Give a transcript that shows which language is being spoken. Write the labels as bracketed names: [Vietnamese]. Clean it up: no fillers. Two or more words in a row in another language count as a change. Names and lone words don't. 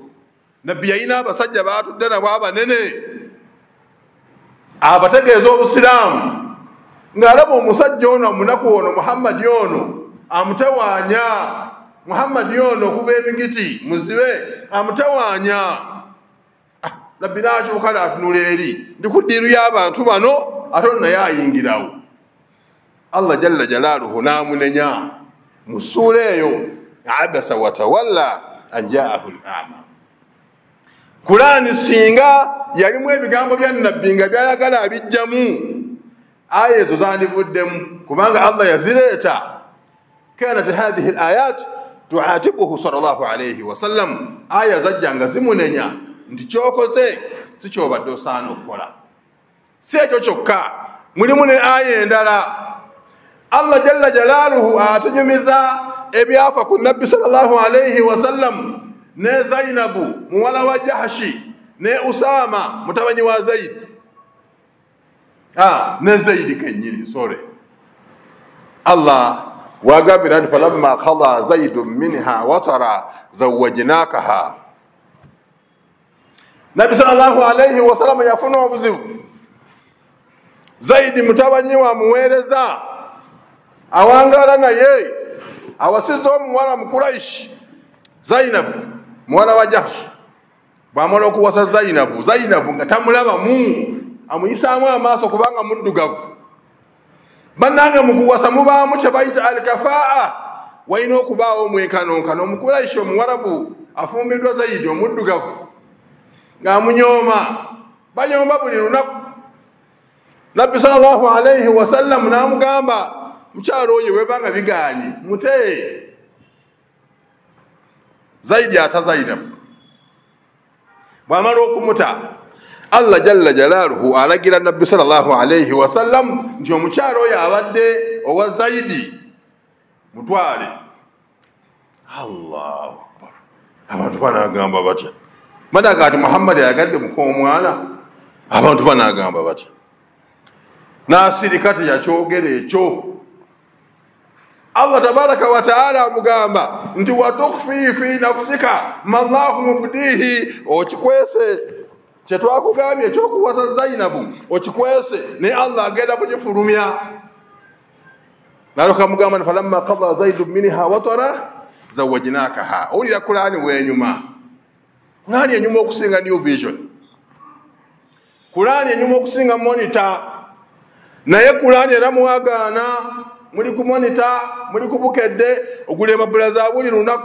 [Ganda] Nabbi yalina abasajja baatudde nabo abanene abategeeza obusiraamu, ng'alaba omusajja ono omunaku ono Muhammadi ono amutawaanya, Muhammadi ono okuva emigiti muzibe amutawaanya. Nabbi n'akyuka n'atunula eri, ndi ku ddiiru y'abantu bano ate ono naye ayingirawo. [Arabic] الله جل جلاله [Ganda] n'amunenya mu ssuula eyo, [Arabic] عبس وتولى أن جاءه الأعمى. [Ganda] Qur'ani singa yalimu ebigambo bya Nabbi nga byayagala abijjamu, aya ezo zandivuddemu kubanga Allah yazireeta. [Arabic] كانت هذه الآيات تخاطبه صلى الله عليه وسلم, [Ganda] aya zajja nga zimunenya nti kyokoze si kyobadde osaana okukola. Si ekyo kyokka, mulimu ne aya endala. Allah [Arabic] جل جلاله [Ganda] atunyumiza ebyafa ku Nabbi [Arabic] صلى الله عليه وسلم [Ganda] ne Zainabu muwala wa Jahashi ne Usama mutabanyi wa Zaid, ne Zaidi kenyini sore. [Arabic] Allah [Ganda] wagambira nti [Arabic] فلما قضى زيد منها وطرا زوجناكها. [Ganda] Nabbi [Arabic] صلى الله عليه وسلم [Ganda] yafuna obuzibu. Zaidi mutabanyi wa muweereza awangala naye awasiza omuwala mu Quraish Zainabu muwala wa Jahash. Bw'amala okuwasa Zainabu nga tamulabamu, amuyisaamu amaaso kubanga muddugavu. Bannange mu kuwasa mubaamu kye bayita al-kafaa, walina okubaawo omwekanonkano. Omuquraish omuwarabu afumbiddwa Zaidi omuddugavu ng'amunyooma, banyooma buli lunaku. Nabbi [Arabic] صلى الله عليه وسلم [Ganda] n'amugamba, mukyalo oyo webanga biganye mutee. Zaidi ata Zainabu. Bw'amala okumuta, Allah [Arabic] جل جلاله [Ganda] alagira Nabbi [Arabic] صلى الله عليه وسلم [Ganda] nti omukyalo oyo abadde owa Zaidi mutwale. [Arabic] الله أكبر. [Ganda] Abantu banaagamba batya? Banaga ati Muhammad yagadde muka omwana, abantu banaagamba batya? N'asirika teyakyogera ekyo. Allah [Arabic] تبارك وتعالى [Ganda] amugamba nti [Arabic] وتخفي في نفسك ما الله مبديه, [Ganda] okikwese kyetwakugambye ekyokuwasa Zainabu okikwese ne Allah agenda kugifulumya. Naloka mugamba [Arabic] فلما قضى زيد منها وطرا زوجناكها. [Ganda] Owulira Qur'ani wenyuma, Qur'ani enyuma okusinga New Vision, Qur'ani enyuma okusinga monitor, naye Qur'ani era muwagaana muli ku monitor muli ku bukedde oguleba bulaza buli lunaku.